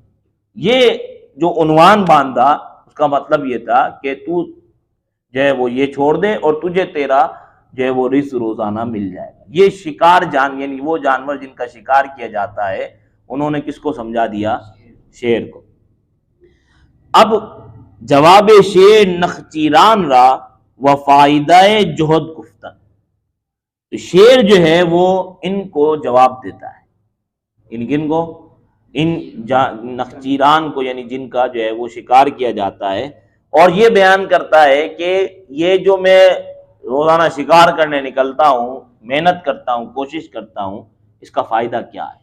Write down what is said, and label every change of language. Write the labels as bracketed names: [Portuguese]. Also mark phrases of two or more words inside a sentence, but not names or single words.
[Urdu] یہ جو عنوان باندھا اس کا مطلب یہ تھا کہ تو جو ہے وہ یہ چھوڑ دے اور تجھے تیرا جو ہے وہ رزق روزانہ مل جائے گا. یہ شکار یعنی وہ جانور جن کا شکار کیا جاتا ہے، انہوں نے کس کو سمجھا دیا؟ شیر کو. اب [Persian] جواب شیر نخچیران را و فائدہ جہد گفتن. [Urdu] تو شیر جو ہے وہ ان کو جواب دیتا ہے، ان کن کو؟ ان نخچیران کو، یعنی جن کا جو ہے وہ شکار کیا جاتا ہے، اور یہ بیان کرتا ہے کہ یہ جو میں روزانہ شکار کرنے نکلتا ہوں، محنت کرتا ہوں، کوشش کرتا ہوں، اس کا فائدہ کیا ہے؟